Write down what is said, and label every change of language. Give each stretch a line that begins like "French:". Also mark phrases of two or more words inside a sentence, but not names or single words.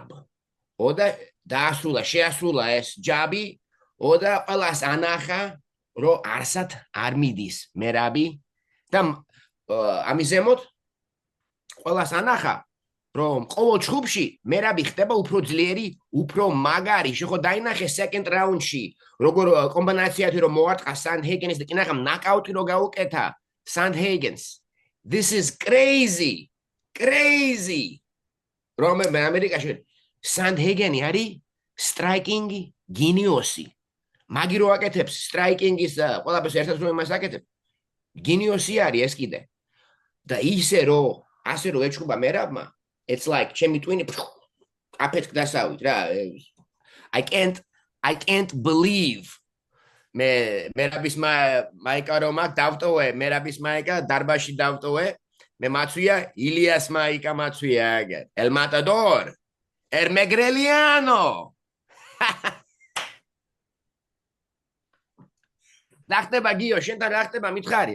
Georgian: ოდა შეასრულა ეს ჯაბი, ოდა ყველას ანახა, რომ არსად არ მიდის მერაბი და ამის ზემოთ ყველას ანახა, რომ ყოველ ჯგუფში მერაბი ხდება უფრო ძლიერი, უფრო მაგარი. შეხო დაინახე
English: second round-
Georgian: ში, როგორ კომბინაციათი რომ მოარტყა Sandhagen's და კინახამ ნაკაუტი რო გაუკეთა Sandhagen's.
English: This is crazy.
Georgian: რომ ამერიკაში Sandhagen არის
English: striking genius-
Georgian: ი. მაგი რო აკეთებს striking-ის ყველაფერს ერთად რომ იმას აკეთებ. Genius-ი არის ეს კიდე. და ისე რომ ასე რომ ეჩხუბა მერაბმა,
English: it's like
Georgian: ჩემი twin აფეთქ დასავით რა.
English: I can't believe
Georgian: მერაბის მაიკა რომ აქ დავტოვე, მერაბის მაიკა დარბაში დავტოვე. მე მაცვია ილიას მაიკა მაცვია აგერ. El Matador. Ermegreliano. რა ხდება გიო, შენთან რა ხდება მითხარი?